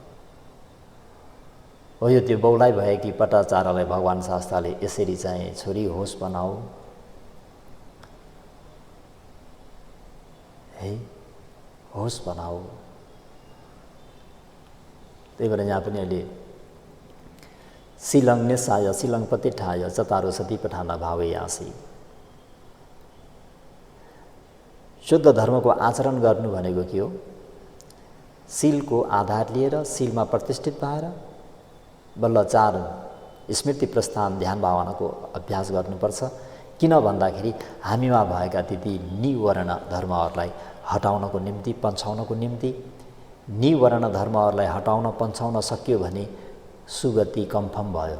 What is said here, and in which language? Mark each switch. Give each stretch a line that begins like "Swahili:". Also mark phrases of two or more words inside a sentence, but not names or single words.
Nepali: हो यो त्यो बौलाइ भएकी पटाचारालाई भगवान् शास्त्रले यसरी चाहिँ छोरी होस बनाऊ है, होस बनाऊ। त्यही भएर यहाँ पनि अहिले
Pali: शिलं निसाय शिलं प्रतिष्ठाय चतारो सती पठान भावे आसी।
Nepali: शुद्ध धर्मको आचरण गर्नु भनेको के हो? शीलको आधार लिएर शीलमा प्रतिष्ठित भएर बल्ल 4 स्मृति प्रस्थान ध्यान भावनाको अभ्यास गर्नुपर्छ। किन भन्दाखेरि हामीमा भएका ती निवर्ण धर्महरूलाई हटाउनको निम्ति, पन्छाउनको निम्ति, निवर्ण धर्महरूलाई हटाउन पन्छाउन सकियो भने सुगति कन्फर्म भयो।